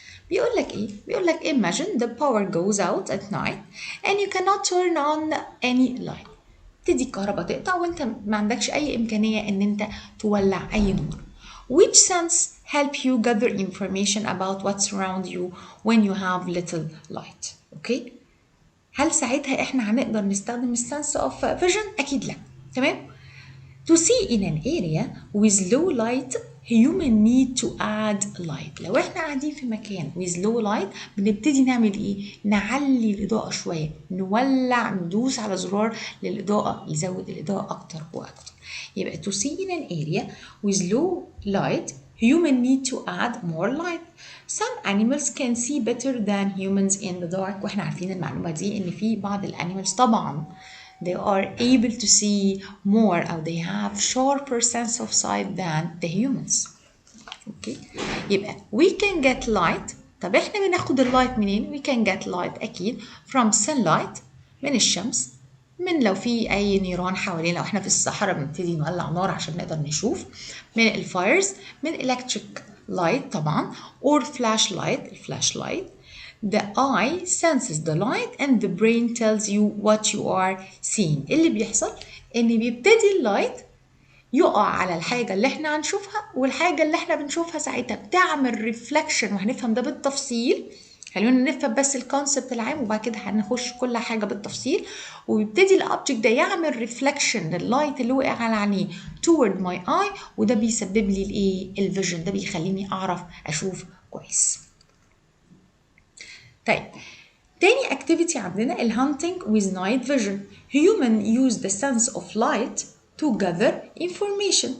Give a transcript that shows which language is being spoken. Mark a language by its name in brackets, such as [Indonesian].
[Arabic] بيقول لك ايه؟ بيقول لك [English] imagine the power goes out at night and you cannot turn on any light. [Arabic] تدي الكهرباء تقطع وانت ما عندكش اي امكانيه ان انت تولع اي نور. [English] Which sense help you gather information about what's around you when you have little light? [Arabic] اوكي؟ هل ساعتها احنا هنقدر نستخدم السنس اوف فيجن؟ اكيد لا. تمام؟ [English] To see in an area with low light, human need to add light. [Arabic] لو احنا قاعدين في مكان [English] with low light [Arabic] بنبتدي نعمل ايه؟ نعلي الإضاءة شوية، نولع، ندوس على زرار للإضاءة يزود الإضاءة أكتر وأكتر. يبقى [English] to see in an area with low light, human need to add more light. Some animals can see better than humans in the dark. [Arabic] واحنا عارفين المعلومة دي إن في بعض الأنيمالز طبعا [English] they are able to see more or they have sharper sense of sight than the humans. Okay. [Arabic] يبقى [English] we can get light. [Arabic] طب احنا بناخد اللايت منين؟ [English] we can get light [Arabic] أكيد [English] from sunlight، [Arabic] من الشمس، من لو في أي نيران حوالينا، لو احنا في الصحراء بنبتدي نولع نار عشان نقدر نشوف، من الفايرز، من [English] electric light [Arabic] طبعا [English] or flashlight، [Arabic] الفلاش لايت. [English] The eye senses the light and the brain tells you what you are seeing. [Arabic] اللي بيحصل ان بيبتدي اللايت يقع على الحاجة اللي احنا هنشوفها، والحاجة اللي احنا بنشوفها ساعتها بتعمل ريفلكشن، وهنفهم ده بالتفصيل. خلونا نفهم بس الكونسبت العام وبعد كده هنخش كل حاجة بالتفصيل. وبيبتدي الأوبجكت ده يعمل ريفلكشن لللايت اللي وقع على عينيه [English] toward my eye، [Arabic] وده بيسبب لي الايه؟ الفيجن، ده بيخليني أعرف أشوف كويس. طيب تاني activity عندنا [English] hunting with night vision. Human use the sense of light to gather information.